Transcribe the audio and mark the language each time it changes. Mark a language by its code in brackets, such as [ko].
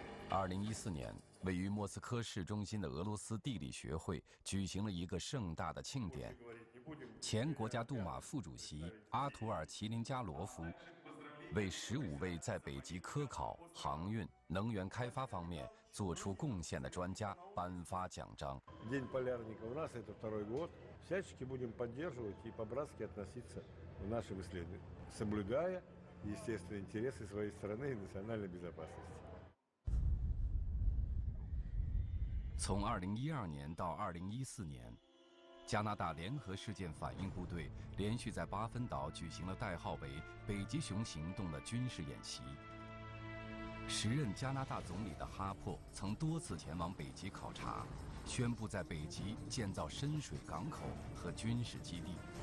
[zh] 2014年，位于莫斯科市中心的俄罗斯地理学会举行了一个盛大的庆典。前国家杜马副主席阿图尔·齐林加罗夫为15位在北极科考、航运、能源开发方面做出贡献的专家颁发奖章。 [ru] День полярника у нас это второй год. Всячески будем поддерживать и по-братски относиться в нашем исследовании, соблюдая, естественно, интересы своей страны и национальной безопасности. [zh] 从2012年到2014年，加拿大联合事件反应部队连续在巴芬岛举行了代号为“北极熊行动”的军事演习。时任加拿大总理的哈珀曾多次前往北极考察，宣布在北极建造深水港口和军事基地。